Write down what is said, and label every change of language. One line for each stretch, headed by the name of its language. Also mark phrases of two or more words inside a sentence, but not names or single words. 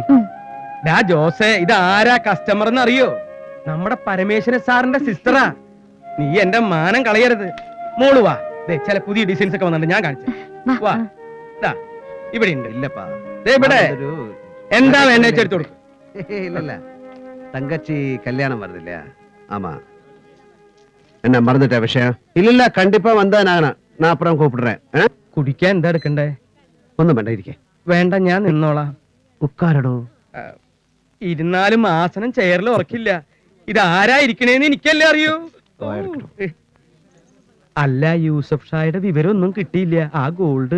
Malayalam: ജോസേ, ഇത് ആരാ കസ്റ്റമർ എന്ന് അറിയോ? നമ്മുടെ പരമേശ്വരൻ സാറിന്റെ സിസ്റ്ററാ. നീ എന്റെ മാനം കളയരുത്. മോള് വാ, ചില പുതിയ ഡിസൈൻസ് ഒക്കെ വന്നിട്ടുണ്ട്, ഞാൻ കാണിച്ചു. വാ, ഇവിടെ ഉണ്ട്. ഇല്ലപ്പാ, ഇവിടെ എന്താ വേണ്ട എടുത്തു കൊടുക്കും.
Tamil: இல்ல தங்கச்சி கல்யாணம் வருது இல்லையா? ஆமா. என்ன மறந்துட்ட விஷயம்? இல்ல கண்டிப்பா வந்தா நான் அப்புறம் கூப்பிடுறேன்.
Malayalam: കുടിക്കാൻ എന്താ എടുക്കണ്ടേ? ഒന്നും വേണ്ട, ഇരിക്കേ. വേണ്ട, ഞാൻ നിന്നോളാം. ഉക്കാരടോ. ഇരുന്നാലും ആസനം ചെയറിൽ ഉറക്കില്ല. ഇത് ആരാ ഇരിക്കണേന്ന് എനിക്കല്ലേ അറിയൂ. അല്ല യൂസഫ് ഷായുടെ വിവരമൊന്നും കിട്ടിയില്ല ആ ഗോൾഡ്.